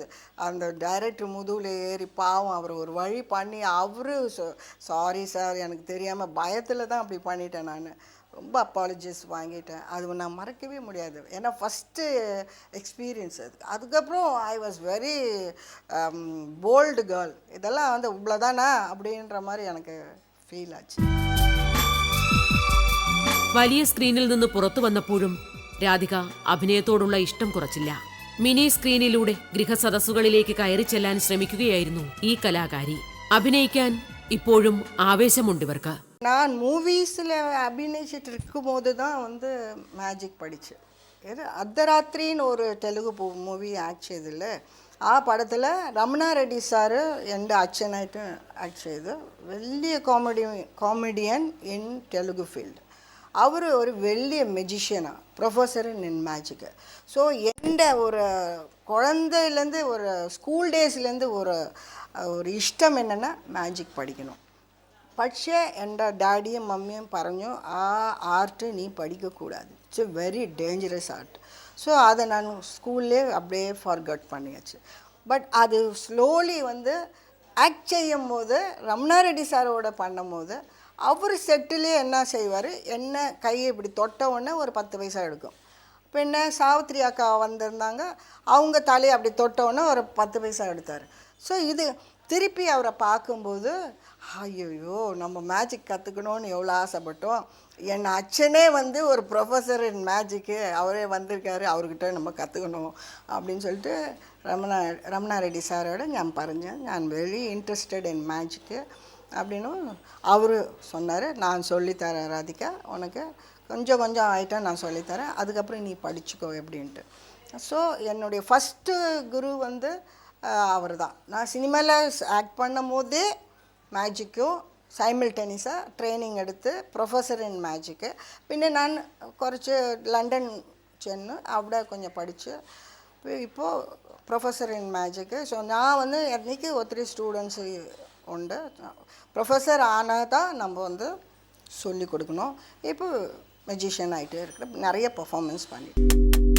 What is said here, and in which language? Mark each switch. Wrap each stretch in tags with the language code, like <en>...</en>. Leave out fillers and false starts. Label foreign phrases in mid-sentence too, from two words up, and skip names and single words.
<ta>அந்த டைரக்டர் முதுகில் ஏறி பாவம் அவர் ஒரு வழி பண்ணி, அவரு</ta> <en>sorry sir</en> <ta>எனக்கு தெரியாமல் பயத்தில் தான் அப்படி பண்ணிட்டேன், நான் ரொம்ப அப்பாலஜிஸ் வாங்கிட்டேன். அது நான் மறக்கவே முடியாது. ஏன்னா</ta> <en>first experience</en> <ta>அது. அதுக்கப்புறம்</ta> <en>I was very bold girl.</en> <ta>இதெல்லாம் வந்து இவ்வளோதானா அப்படின்ற மாதிரி எனக்கு ഫീൽ ആச்சு.</ta> <ml>വലിയ സ്ക്രീനിൽ നിന്ന് പുറത്തു വന്നപ്പോഴും രാധിക അഭിനയത്തോടുള്ള ഇഷ്ടം കുറച്ചില്ല. മിനി സ്ക്രീനിലൂടെ ഗൃഹസദസ്സുകളിലേക്ക് കയറി ചെല്ലാൻ ശ്രമിക്കുകയായിരുന്നു ഈ കലാകാരി. അഭിനയിക്കാൻ ഇപ്പോഴും ആവേശമുണ്ട് ഇവർക്ക്.</ml> <ta>நான் மூவிஸில் அபிநயிச்சிட்டு இருக்கும்போது தான் வந்து மேஜிக் படித்தேன். அர்த்தராத்திரின்னு ஒரு தெலுங்கு மூவி ஆக்ட் செய்தில்ல,</ta> <ml>ആ പടത്തിൽ രമണ റെഡ്ഡി സാറ് എൻ്റെ അച്ഛനായിട്ട് ആക്ട് ചെയ്ത് വലിയ</ml> <en>comedian in Telugu field.</en> <ta>அவர் ஒரு வெளிய மெஜிஷியனாக</ta> <en>professor in magic.</en> <ta>ஸோ எந்த ஒரு குழந்தையிலேருந்து ஒரு ஸ்கூல் டேஸ்லேருந்து ஒரு ஒரு ഇഷ്ടം என்னென்னா</ta> <ml>മാജിക് പഠിക്കണം. പക്ഷേ എൻ്റെ ഡാഡിയും മമ്മിയും പറഞ്ഞു ആ ആർട്ട് നീ പഠിക്കக்கூடாது,</ml> <en>it's a very dangerous art.</en> <ta>ஸோ அதை நான் ஸ்கூல்லே அப்படியே ஃபார்கட் பண்ணியாச்சு. பட் அது ஸ்லோலி வந்து ஆக்ட் செய்யும் போது ரமணா ரெட்டி சாரோட பண்ணும் போது அவர் செட்டிலே என்ன செய்வார், என்ன கையை இப்படி தொட்ட உடனே ஒரு 10 பைசா எடுக்கும். பின்ன சாவித்திரி அக்கா வந்திருந்தாங்க, அவங்க தலையை அப்படி தொட்ட உடனே ஒரு 10 பைசா எடுத்தார். ஸோ இது திருப்பி அவரை பார்க்கும்போது ஐயோ நம்ம மேஜிக் கற்றுக்கணும்னு எவ்வளோ ஆசைப்பட்டோம். என் அച്ഛனே வந்து ஒரு</ta> <en>professor in magic,</en> <ta>அவரே வந்திருக்காரு, அவர்கிட்ட நம்ம கற்றுக்கணும் அப்படின்னு சொல்லிட்டு ரமணா ரெட்டி</ta> <ml>സാറോട് ഞാൻ പറഞ്ഞു ഞാൻ</ml> <en>very interested in magic</en> <ta>அப்படின்னு அவர் சொன்னார். நான் சொல்லித்தரேன் ராதிகா, உனக்கு கொஞ்சம் கொஞ்சம் ஆகிட்டா நான் சொல்லித்தரேன், அதுக்கப்புறம் நீ படிச்சுக்கோ அப்படின்ட்டு. ஸோ என்னுடைய ஃபஸ்ட்டு குரு வந்து அவர் தான். நான் சினிமாவில் ஆக்ட் பண்ணும் போதே மேஜிக்கும்</ta> <ml>സൈമിൾട്ടേനിയஸாக ട്രെയിനിങ് എടുത്ത്</ml> <en>professor in magic.</en> <ml>പിന്നെ ഞാൻ കുറച്ച് ലണ്ടൻ ചെന്ന് അവിടെ</ml> <ta>கொஞ்சம் படித்து</ta> <ml>ഇപ്പോൾ</ml> <en>professor in magic.</en> <ta>ஸோ நான் வந்து எனக்கு ஒத்திரி ஸ்டூடெண்ட்ஸு உண்டு. ப்ரொஃபஸர் ஆனால் தான் நம்ம வந்து சொல்லிக் கொடுக்கணும். இப்போ மெஜிஷியன் ஆகிட்டே இருக்கிற நிறைய பர்ஃபார்மன்ஸ் பண்ணிட்டு</ta>